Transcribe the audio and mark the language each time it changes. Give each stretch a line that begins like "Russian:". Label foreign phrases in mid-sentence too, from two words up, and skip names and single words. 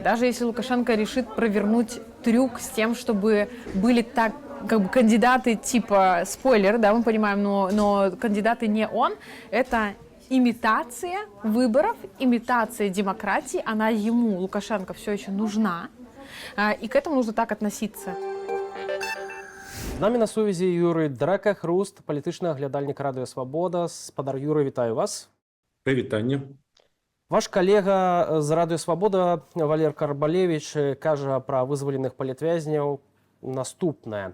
Russian: Даже если Лукашенко решит провернуть трюк с тем, чтобы были так как бы кандидаты типа спойлер, да, мы понимаем, но кандидаты не он, это имитация выборов, имитация демократии, она ему, Лукашенко, все еще нужна, и к этому нужно так относиться.
Belarusian: З намі на сувязі Юрий Дрека-Хруст, палітычны аглядальнік Радыё Свабода. Спадар Юрый, вітаю вас. Прывітанне. Ваш калега з Радыё Свабода Валер Карбалевич кажа пра вызваленых палітвязняў наступнае.